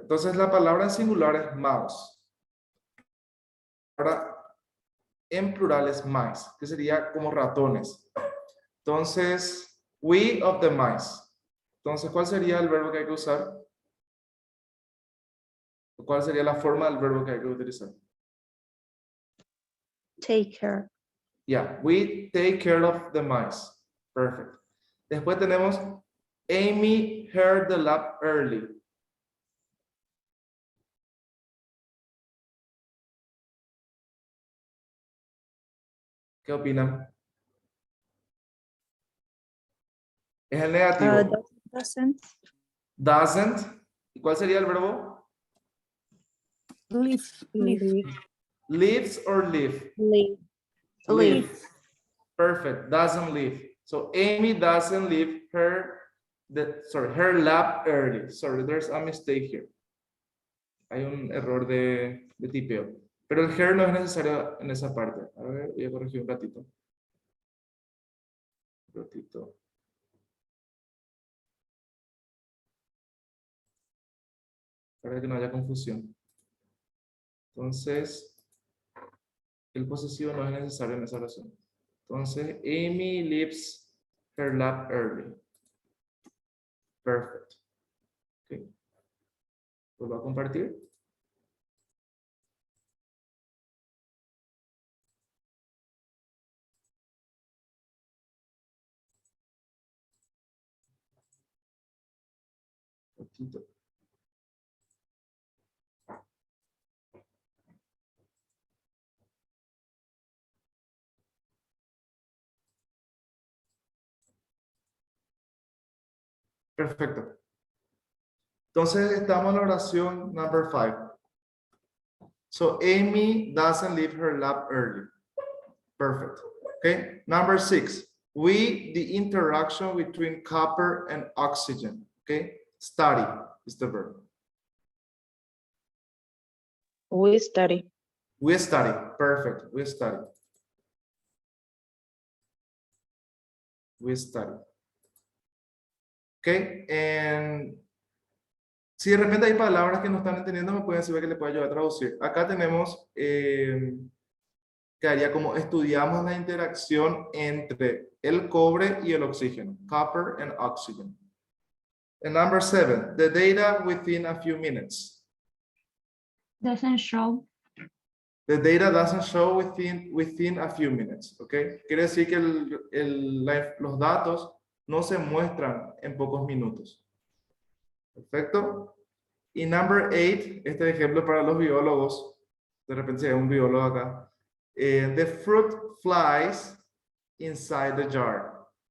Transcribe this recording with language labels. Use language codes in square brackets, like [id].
[es] Entonces la palabra en singular es mouse. Ahora en plural es mice, que sería como ratones. Entonces, [en] we of the mice. [es] Entonces, ¿cuál sería el verbo que hay que usar? ¿Cuál sería la forma del verbo que hay que utilizar? [en] Take care. Yeah, we take care of the mice. Perfect. [es] Después tenemos [en] Amy heard the lab early. [es] ¿Qué opinan? Es el negativo. [en] Doesn't. Doesn't. [es] ¿Y cuál sería el verbo? [en] Live. Live. Lives or live? Live. Live. Perfect. Doesn't live. So Amy doesn't leave her lab early. Sorry, there's a mistake here. [es] Hay un error de tipeo. Pero el her no es necesario en esa parte. A ver, voy a corregir un ratito. Un ratito. Para que no haya confusión. Entonces, el posesivo no es necesario en esa oración. [en] Entonces, Amy leaves her lab early. [es] Perfect. Okay. ¿Vuelvo a compartir? Poquito. Perfecto. Entonces estamos en la oración number 5. [en] So Amy doesn't leave her lab early. Perfect. Okay. Number 6. We, the interaction between copper and oxygen. Okay. Study is the verb. We study. We study. Perfect. We study. We study. Okay. [es] And si de repente hay palabras que no están entendiendo, me pueden decir que le pueda ayudar a traducir. Acá tenemos, quedaría como estudiamos la interacción entre el cobre y el oxígeno. [en] Copper and oxygen. And number 7, the data within a few minutes. Doesn't show. The data doesn't show within a few minutes. Okay. [es] Quiere decir que los datos no se muestran en pocos minutos. Perfecto. Y number 8, este ejemplo para los biólogos, de repente si hay un biólogo acá. [en] The fruit flies inside the jar.